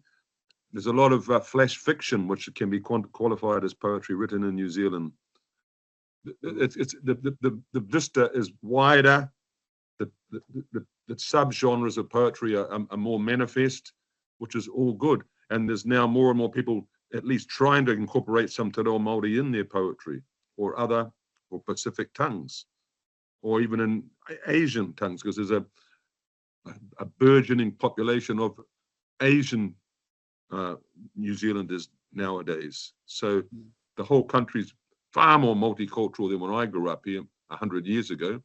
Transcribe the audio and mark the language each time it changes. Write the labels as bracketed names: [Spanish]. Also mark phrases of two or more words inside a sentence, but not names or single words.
[English] There's a lot of flash fiction, which can be qualified as poetry written in New Zealand. The vista is wider. The subgenres of poetry are more manifest, which is all good. And there's now more and more people at least trying to incorporate some [Māori] te reo Māori [English] in their poetry, or Pacific tongues, or even in Asian tongues, because there's a burgeoning population of Asian New Zealanders nowadays. So the whole country's far more multicultural than when I grew up here 100 years ago.